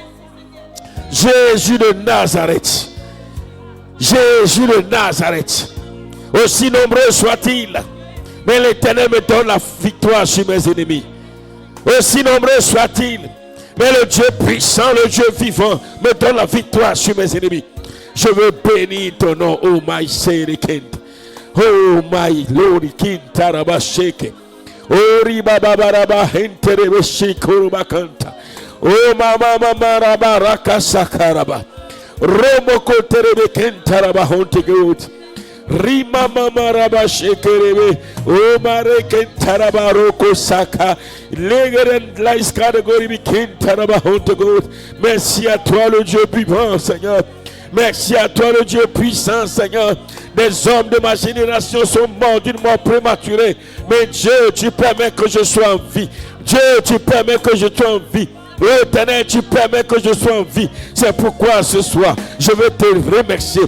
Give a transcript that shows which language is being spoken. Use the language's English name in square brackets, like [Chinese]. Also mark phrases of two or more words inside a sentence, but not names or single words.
[French] Aussi nombreux soit-il, mais l'Éternel me donne la victoire sur mes ennemis. Aussi nombreux soit-il, mais le Dieu puissant, le Dieu vivant me donne la victoire sur mes ennemis. Je veux bénir ton nom, [English] oh my [French] Seigneur. [English] Oh my Lord, Kintaraba Sheke. Oh Ribabaraba Henterebe Shikuru Kanta. Oh Mama Maraba Rakasakaraba. Romoko Terebe Kentaraba Hontegut. Rima Mama Raba Shekerebe. Oh Mare Kentaraba Roko Saka. Legeren Laiska de Goribi Kentaraba Hontegut. [French] Merci à toi le Dieu vivant, Seigneur. Merci à toi le Dieu puissant, Seigneur. Des hommes de ma génération sont morts d'une mort prématurée. Mais Dieu, tu permets que je sois en vie. Dieu, tu permets que je sois en vie. Éternel, tu permets que je sois en vie. C'est pourquoi ce soir, je vais te remercier.